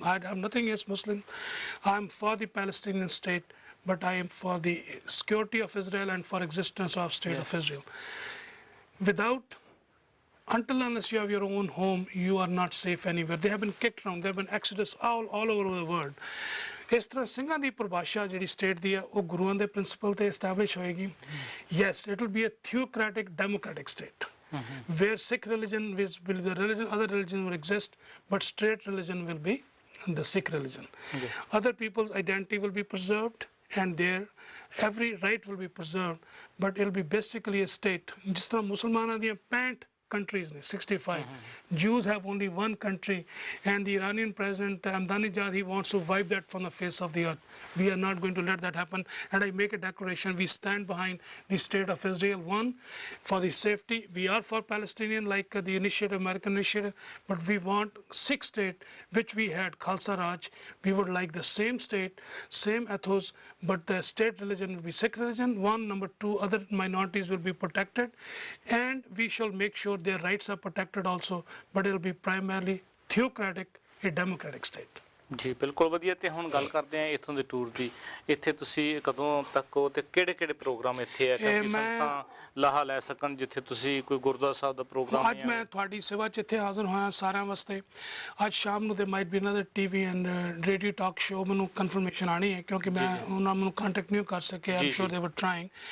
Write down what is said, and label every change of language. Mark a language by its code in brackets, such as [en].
[en] I have nothing against Muslim. I am for the Palestinian state, but I am for the security of Israel and for existence of state of Israel. Until unless you have your own home, you are not safe anywhere. They have been kicked around. There have been exodus all over the world. [pa] ਇਸ ਤਰ੍ਹਾਂ ਸਿੰਘਾਂ ਦੀ ਪਰਿਭਾਸ਼ਾ ਜਿਹੜੀ state ਦੀ ਹੈ ਉਹ ਗੁਰੂਆਂ ਦੇ principal ਤੇ ਐਸਟੈਬਲਿਸ਼ ਹੋਏਗੀ. [en] Yes, it will be a theocratic democratic state where Sikh religion will be the religion, other religions will exist, but state religion will be the Sikh religion. Other people's identity will be preserved and their every right will be preserved, but it will be basically a state. [pa] ਜਿਸ ਤਰ੍ਹਾਂ ਮੁਸਲਮਾਨਾਂ ਦੀਆਂ 65 countries, 65. [en] Jews have only one country, and the Iranian president Ahmadinejad, he wants to wipe that from the face of the earth. We are not going to let that happen, and I make a declaration. We stand behind the state of Israel. One, for the safety. We are for Palestinian, like the initiative, American initiative, but we want Sikh state, which we had, Khalsa Raj. We would like the same state, same ethos, but the state religion will be Sikh religion. One, number two, other minorities will be protected, and we shall make sure their rights are protected also, but it will be primarily theocratic, a democratic state. [pa] ਜੀ ਬਿਲਕੁਲ ਵਧੀਆ। ਤੇ ਹੁਣ ਗੱਲ ਕਰਦੇ ਆ ਇੱਥੋਂ ਦੇ ਟੂਰ ਦੀ। ਇੱਥੇ ਤੁਸੀਂ ਕਦੋਂ ਤੱਕ ਹੋ ਤੇ ਕਿਹੜੇ ਪ੍ਰੋਗਰਾਮ ਇੱਥੇ ਹੈ ਕਿ ਸੰਗਤਾਂ ਲਾਹਾ ਲੈ ਸਕਣ, ਜਿੱਥੇ ਤੁਸੀਂ ਕੋਈ ਗੁਰਦੁਆਰਾ ਸਾਹਿਬ ਦਾ ਪ੍ਰੋਗਰਾਮ? ਅੱਜ ਮੈਂ ਤੁਹਾਡੀ ਸੇਵਾ 'ਚ ਇੱਥੇ ਹਾਜ਼ਰ ਹੋਇਆ ਸਾਰਿਆਂ ਵਾਸਤੇ। ਅੱਜ ਸ਼ਾਮ ਨੂੰ [en] they might be another TV and radio talk show, [pa] ਮੈਨੂੰ ਕਨਫਰਮੇਸ਼ਨ ਆਣੀ ਹੈ ਕਿਉਂਕਿ ਮੈਂ ਉਹਨਾਂ ਨੂੰ ਕੰਟੈਕਟ ਨਹੀਂ ਕਰ ਸਕਿਆ। [en] I'm sure they were trying.